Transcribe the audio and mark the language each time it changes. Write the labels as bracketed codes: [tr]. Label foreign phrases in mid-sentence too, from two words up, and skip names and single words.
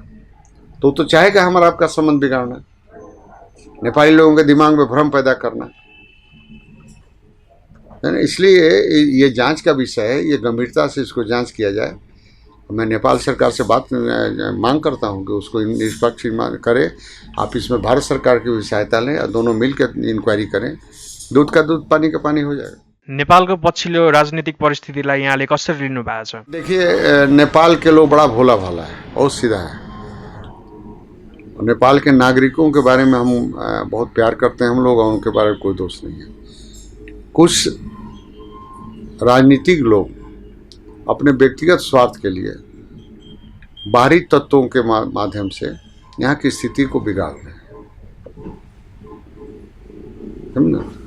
[hi] तो चाहेगा हमारा आपका संबंध बिगाड़ना, नेपाली लोगों के दिमाग में भ्रम पैदा करना है ना। इसलिए ये जांच का विषय है, ये गंभीरता से इसको जांच किया जाए। मैं नेपाल सरकार से मांग करता हूँ कि उसको निष्पक्ष करे। आप इसमें भारत सरकार की भी सहायता लें और दोनों मिलकर इंक्वायरी करें। दूध का दूध, पानी का पानी हो जाएगा। [ne] नेपालको पछिल्लो राजनीतिक परिस्थितिलाई यहाँले कसरी लिनु भएको छ? [hi] देखिए, नेपाल के लोग बड़ा भोला भाला है, बहुत सीधा है। नेपाल के नागरिकों के बारे में हम बहुत प्यार करते हैं हम लोग, और उनके बारे में कोई दोष नहीं है। कुछ राजनीतिक लोग अपने व्यक्तिगत स्वार्थ के लिए बाहरी तत्वों के माध्यम से यहाँ की स्थिति को बिगाड़ रहे हैं, समझे।